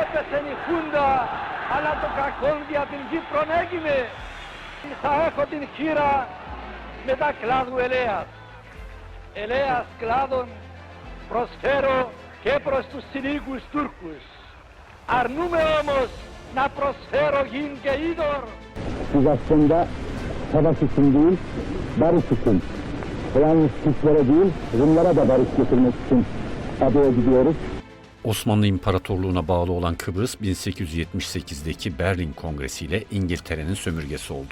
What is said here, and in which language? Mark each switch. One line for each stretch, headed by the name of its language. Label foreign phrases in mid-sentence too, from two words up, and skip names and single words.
Greek: ξένη χούντα, αλλά το κακό για την Κύπρον έγινε. Θα έχω την χείρα με τα κλάδου ελέας. Ελέας κλάδων προσφέρω και προς τους συνοίκους Τούρκους. Αρνούμε όμως να προσφέρω γην και είδωρ.
Turkish: Biz aslında savaş için değil, barış için, yalnız Türklere değil, Rumlara da barış getirmek için adaya gidiyoruz. Osmanlı İmparatorluğu'na bağlı olan Kıbrıs, 1878'deki Berlin Kongresi ile İngiltere'nin sömürgesi oldu.